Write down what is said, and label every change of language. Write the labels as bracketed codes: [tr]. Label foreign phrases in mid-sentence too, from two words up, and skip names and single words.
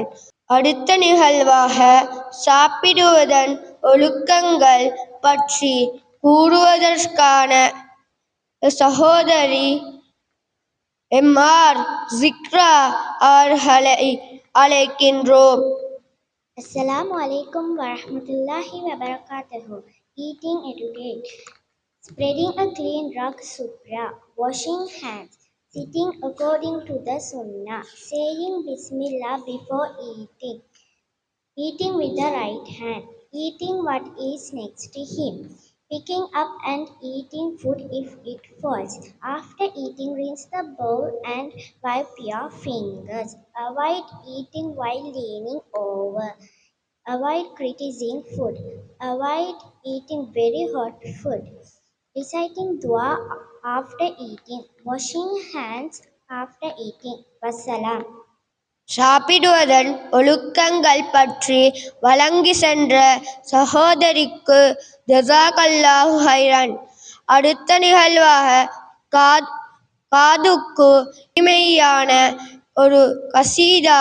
[ta] அடுத்த நிகழ்வாக சாப்பிடுவதன் ஒழுக்கங்கள் பற்றி கூறுவதற்கான சகோதரி எம்.ஆர். ஜிக்ரா அவர்களை அழைக்கின்றோம். [ar] السلام عليكم و رحمة الله و بركاته. [en] Eating etiquette. Spreading a clean rug supra. Washing hands. Sitting according to the sunnah. Saying Bismillah before eating. Eating with the right hand. eating what is next to him, picking up and eating food if it falls. After eating, rinse the bowl and wipe your fingers. Avoid eating while leaning over. Avoid criticizing food. Avoid eating very hot food. Reciting dua after eating. Washing hands after eating. Wassalam. [ta] சாப்பிடுவதன் ஒழுக்கங்கள் பற்றி வழங்கி சென்ற சகோதரிக்கு [ar] جزاك الله خيرا. [ta] அடுத்த நிகழ்வாக காதுக்கு இனிமையான ஒரு கசீதா.